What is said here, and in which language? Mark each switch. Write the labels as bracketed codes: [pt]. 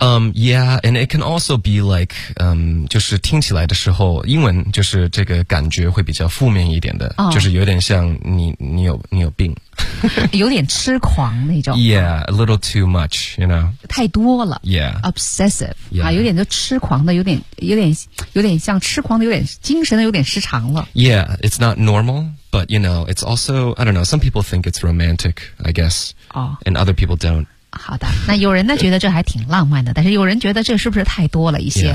[en] Yeah, and it can also be like, [zh] 就是听起来的时候，英文就是这个感觉会比较负面一点的、 oh. 就是有点像你有病有点痴狂那种。 [en] Yeah, a little too much, you know. [zh] 太多了。 [en] Yeah. Obsessive. Yeah.、 [zh] 有点就痴狂的，有点像痴狂的，有点精神的，有点失常了。 [en] Yeah, it's not normal, but you know, it's also, I don't know, some people think it's romantic, I guess,、 oh. and other people don't. [zh] 好的，那有人呢觉得这还挺浪漫的，但是有人觉得这是不是太多了一些、